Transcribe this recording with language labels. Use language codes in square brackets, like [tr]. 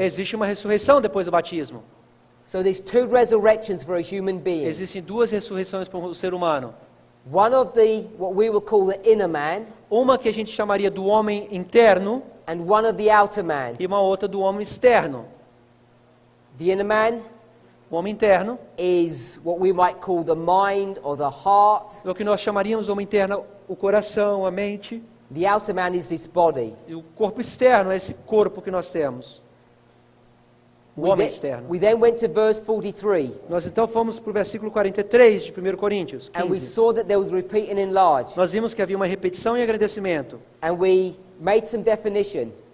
[pt] existe uma ressurreição depois do batismo. [en] So there's two resurrections for a human being. [pt] Existem duas ressurreições para o ser humano. [en] One of the, what we will call the inner man, [pt] Uma que a gente chamaria do homem interno [en] and one of the outer man. [pt] e uma outra do homem externo. [en] The inner man [pt] O homem interno [en] is what we might call the mind or the heart. [pt] é o que nós chamaríamos homem interno, o coração, a mente. [en] The outer man is this body. [pt] E o corpo externo é esse corpo que nós temos. O homem externo. [en] We then went to verse 43, [pt] Nós então fomos para o versículo 43 de 1 Coríntios [en] and we [pt] 15. [en] saw that there was repeat and enlarge, [pt] Nós vimos que havia uma repetição e agradecimento. [en] and we made some definition.